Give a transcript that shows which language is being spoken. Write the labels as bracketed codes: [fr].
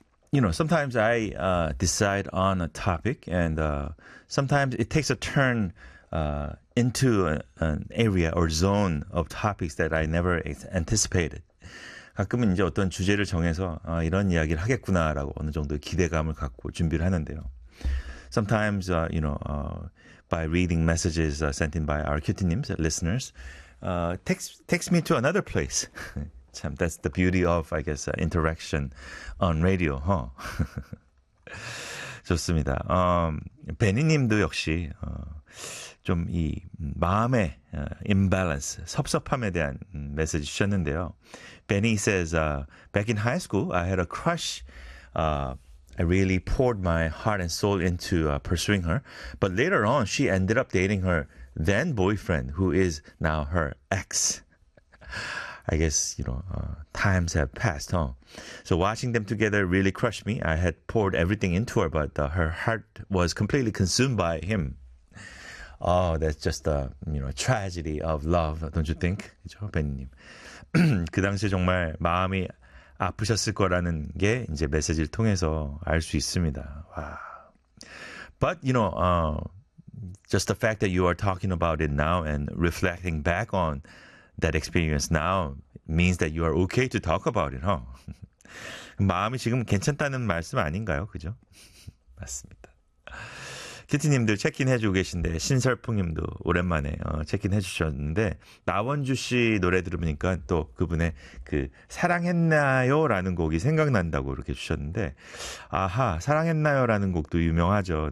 [en] You know, sometimes I decide on a topic and sometimes it takes a turn into an area or zone of topics that I never anticipated. [ko] 가끔은 이제 어떤 주제를 정해서 이런 이야기를 하겠구나라고 어느 정도 기대감을 갖고 준비를 하는데요. [en] Sometimes, by reading messages sent in by our Q-tunims, listeners, takes me to another place. Sam, that's the beauty of, I guess, interaction on radio, huh? [ko] 좋습니다. 베니님도 역시 좀이 마음의 imbalance, 섭섭함에 대한 메시지 주셨는데요. [en] Benny says, back in high school, I had a crush. I really poured my heart and soul into pursuing her. But later on, she ended up dating her then boyfriend, who is now her ex. I guess, you know, times have passed, huh? So watching them together really crushed me. I had poured everything into her, but her heart was completely consumed by him. Oh, that's just a, you know, tragedy of love, don't you think? [ko] 그렇죠, 벤님. 그 당시 정말 마음이 아프셨을 거라는 게 이제 메시지를 통해서 알 수 있습니다. 와. [en] But, you know, just the fact that you are talking about it now and reflecting back on that experience now means that you are okay to talk about it, huh? [ko] 마음이 지금 괜찮다는 말씀 아닌가요? 그죠? 맞습니다. 키티님들 체크인 해주고 계신데 신설풍님도 오랜만에 체크인 해주셨는데 나원주 씨 노래 들으니까 또 그분의 그 사랑했나요라는 곡이 생각난다고 이렇게 주셨는데 아하 사랑했나요라는 곡도 유명하죠.